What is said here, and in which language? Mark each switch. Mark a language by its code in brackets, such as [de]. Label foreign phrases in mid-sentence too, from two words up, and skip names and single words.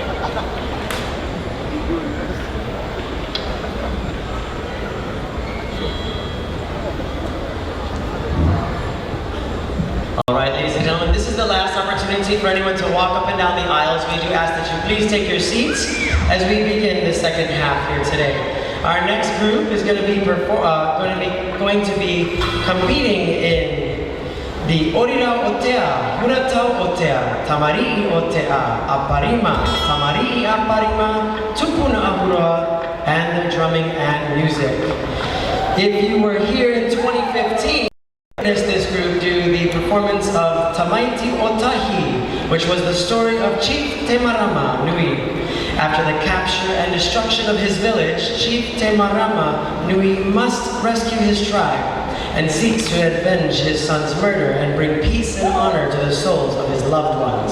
[en] All right, ladies and gentlemen, this is the last opportunity for anyone to walk up and down the aisles. We do ask that you please take your seats as we begin the second half here today. Our next group is going to be competing in the Orira Otea, Hurata Otea, Tamari Otea, Aparima, Tamari Aparima, Tupuna Ahura, and the drumming and music. If you were here in 2015, this group do the performance of Tamaiti Otahi, which was the story of Chief Temarama Nui. After the capture and destruction of his village, Chief Temarama Nui must rescue his tribe and seeks to avenge his son's murder and bring peace and honor to the souls of his loved ones.